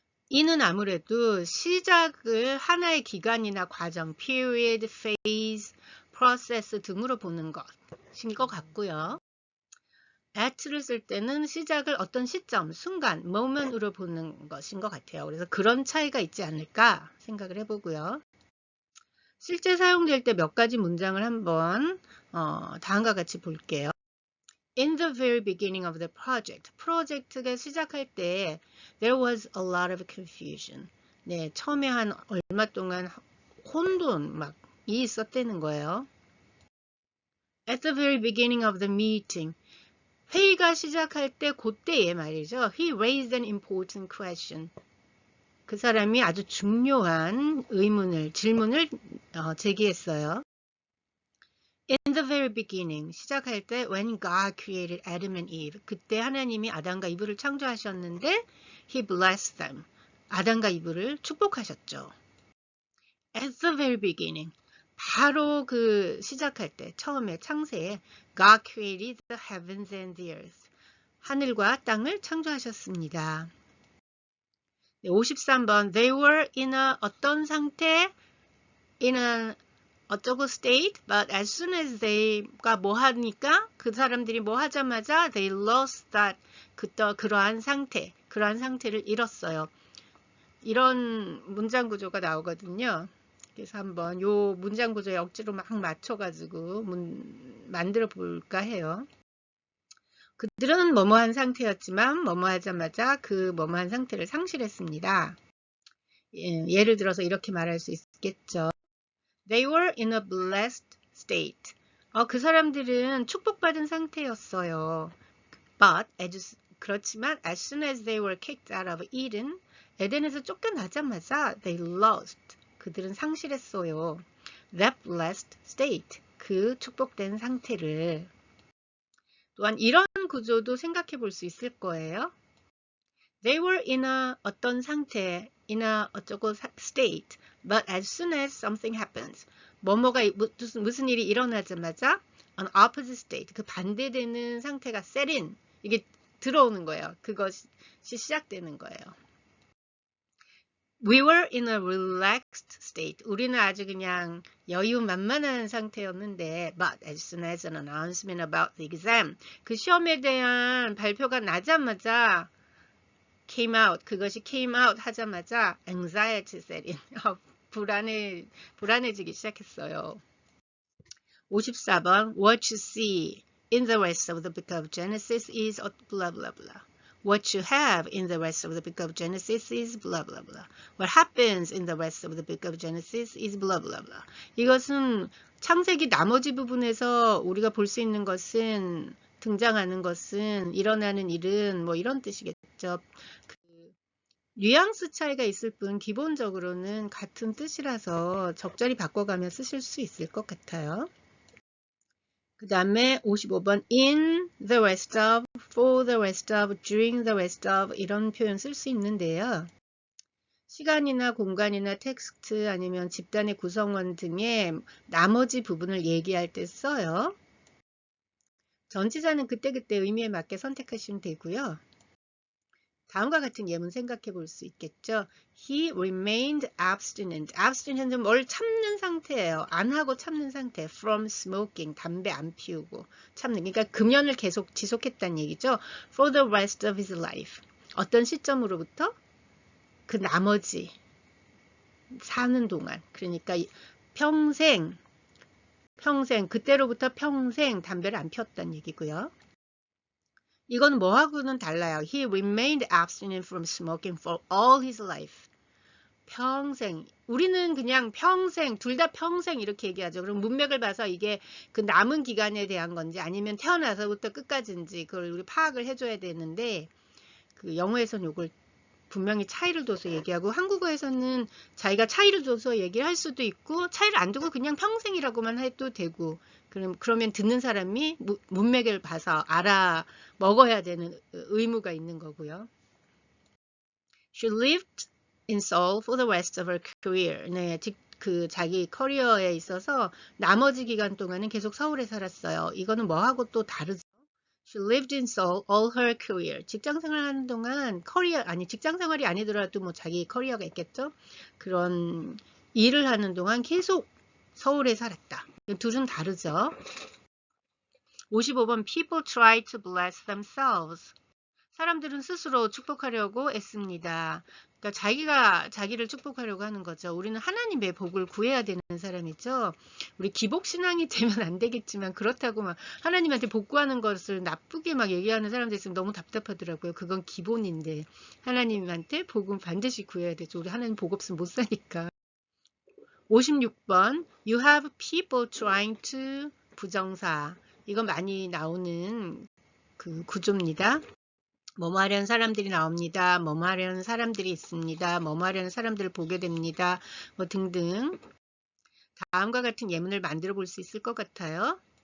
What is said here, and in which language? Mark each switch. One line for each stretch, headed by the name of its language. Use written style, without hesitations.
Korean: 이는 아무래도 시작을 하나의 기간이나 과정, period, phase, process 등으로 보는 것인 것 같고요. at를 쓸 때는 시작을 어떤 시점, 순간, moment으로 보는 것인 것 같아요. 그래서 그런 차이가 있지 않을까 생각을 해보고요. 실제 사용될 때 몇 가지 문장을 한번 다음과 같이 볼게요.
English: In the very beginning of the project,
Korean: 프로젝트가 시작할 때
English: there was a lot of confusion.
Korean: 네, 처음에 한 얼마 동안 혼돈 막이 있었다는 거예요.
English: At the very beginning of the meeting,
Korean: 회의가 시작할 때 그때에 말이죠.
English: He raised an important question.
Korean: 그 사람이 아주 중요한 질문을 제기했어요.
English: In the very beginning,
Korean: 시작할 때
English: when God created Adam and Eve,
Korean: 그때 하나님이 아담과 이브를 창조하셨는데
English: He blessed them.
Korean: 아담과 이브를 축복하셨죠.
English: At the very beginning,
Korean: 바로 그 시작할 때 처음에 창세에
English: God created the heavens and the earth.
Korean: 하늘과 땅을 창조하셨습니다.
English: 53번 They were in a
Korean: 어떤 상태?
English: In a
Korean: 어쩌고
English: state, but as soon as they가
Korean: 뭐 하니까 그 사람들이 뭐 하자마자
English: they lost that
Korean: 그러한 상태를 잃었어요. 이런 문장 구조가 나오거든요. 그래서 한번 요 문장 구조에 억지로 막 맞춰가지고 만들어 볼까 해요. 그들은 뭐뭐한 상태였지만 뭐뭐하자마자 그 뭐뭐한 상태를 상실했습니다. 예를 들어서 이렇게 말할 수 있겠죠.
English: They were in a blessed state.
Korean: 그 사람들은 축복받은 상태였어요.
English: But
Korean: 그렇지만
English: as soon as they were kicked out of Eden,
Korean: 에덴에서 쫓겨나자마자
English: they lost.
Korean: 그들은 상실했어요.
English: That blessed state.
Korean: 그 축복된 상태를. 또한 이런 구조도 생각해 볼 수 있을 거예요.
English: They were in a
Korean: 어떤 상태,
English: in a
Korean: 어쩌고
English: state, but as soon as something happens,
Korean: 뭐뭐가 무슨 일이 일어나자마자
English: an opposite state,
Korean: 그 반대되는 상태가
English: set in,
Korean: 이게 들어오는 거예요. 그것이 시작되는 거예요.
English: We were in a relaxed state.
Korean: 우리는 아주 그냥 여유만만한 상태였는데,
English: but as soon as an announcement about the exam,
Korean: 그 시험에 대한 발표가 나자마자
English: came out, 그것이 came out 하자마자 anxiety set in,
Korean: 불안해지기 시작했어요.
English: 54번 What you see in the rest of the book of Genesis is blah blah blah. What you have in the rest of the book of Genesis is blah blah blah. What happens in the rest of the book of Genesis is blah blah blah.
Korean: 이것은 창세기 나머지 부분에서 우리가 볼 수 있는 것은 등장하는 것은 일어나는 일은 뭐 이런 뜻이겠죠. 그 뉘앙스 차이가 있을 뿐 기본적으로는 같은 뜻이라서 적절히 바꿔가며 쓰실 수 있을 것 같아요. 그 다음에 55번
English: in the rest of,
Korean: for the rest of, during the rest of 이런 표현 쓸 수 있는데요. 시간이나 공간이나 텍스트 아니면 집단의 구성원 등의 나머지 부분을 얘기할 때 써요. 전치사는 그때그때 의미에 맞게 선택하시면 되고요. 다음과 같은 예문 생각해 볼 수 있겠죠.
English: He remained abstinent.
Korean: abstinent은 뭘 참는 상태예요. 안 하고 참는 상태.
English: from smoking.
Korean: 담배 안 피우고 참는. 그러니까 금연을 계속 지속했다는 얘기죠.
English: for the rest of his life.
Korean: 어떤 시점으로부터? 그 나머지 사는 동안. 그러니까 평생 그때로부터 평생 담배를 안 피웠다는 얘기고요. 이건 뭐하고는 달라요.
English: He remained abstinent from smoking for all his life.
Korean: 평생. 우리는 그냥 평생, 둘 다 평생 이렇게 얘기하죠. 그럼 문맥을 봐서 이게 그 남은 기간에 대한 건지 아니면 태어나서부터 끝까지인지 그걸 우리 파악을 해줘야 되는데 그 영어에서는 이걸 분명히 차이를 둬서 얘기하고 한국어에서는 자기가 차이를 둬서 얘기할 수도 있고 차이를 안 두고 그냥 평생이라고만 해도 되고 그러면 듣는 사람이 문맥을 봐서 알아 먹어야 되는 의무가 있는 거고요.
English: She lived in Seoul for the rest of her career.
Korean: 네, 그 자기 커리어에 있어서 나머지 기간 동안은 계속 서울에 살았어요. 이거는 뭐하고 또 다르죠.
English: She lived in Seoul all her career.
Korean: 직장 생활하는 동안 직장 생활이 아니더라도 뭐 자기 커리어가 있겠죠. 그런 일을 하는 동안 계속 서울에 살았다. 둘은 다르죠.
English: 55번 People try to bless themselves.
Korean: 사람들은 스스로 축복하려고 애씁니다. 그러니까 자기가 자기를 축복하려고 하는 거죠. 우리는 하나님의 복을 구해야 되는 사람이죠. 우리 기복신앙이 되면 안 되겠지만 그렇다고 막 하나님한테 복 구하는 것을 나쁘게 막 얘기하는 사람들 있으면 너무 답답하더라고요. 그건 기본인데 하나님한테 복은 반드시 구해야 되죠. 우리 하나님 복 없으면 못 사니까.
English: 56번 You have people trying to 부정사.
Korean: 이거 많이 나오는 그 구조입니다. 뭐뭐 하려는 사람들이 나옵니다. 뭐뭐 하려는 사람들이 있습니다. 뭐뭐 하려는 사람들을 보게 됩니다. 뭐 등등. 다음과 같은 예문을 만들어 볼 수 있을 것 같아요.